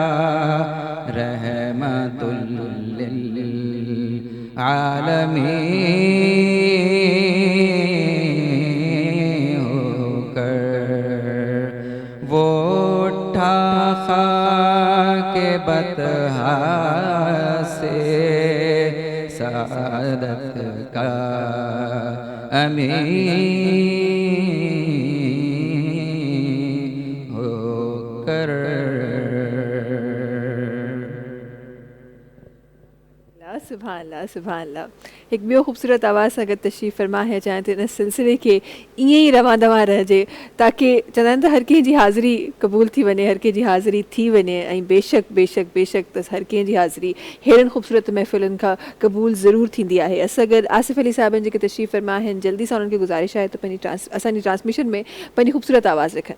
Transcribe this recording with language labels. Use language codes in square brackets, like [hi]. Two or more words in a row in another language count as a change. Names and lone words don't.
[ar] رحمت للعالمین [ur] ہو کر، وہ اٹھا خاک بطحا سے سعادت کا امین ہو کر۔ [ar] سبحان اللہ سبحان اللہ. [sd] ایک ॿियो ख़ूबसूरत आवाज़ सां गॾु तशरीफ़ फरमा है चाहिं त इन सिलसिले खे ईअं ई रवां दवां रहिजे ताकी चवंदा आहिनि त हर कंहिं जी हाज़िरी क़बूल थी वञे, हर कंहिं जी हाज़िरी थी वञे ऐं बेशक बेशक बेशक त हर कंहिं जी हाज़िरी अहिड़नि ख़ूबसूरत महफ़िलुनि खां क़बूल ज़रूरु थींदी आहे. असगर आसिफ़ अली साहिबनि जेके तशरीफ़ फरमा आहिनि, जल्दी सां उन्हनि खे गुज़ारिश आहे त असांजी ट्रांसमिशन में पंहिंजी ख़ूबसूरत आवाज़ रखनि.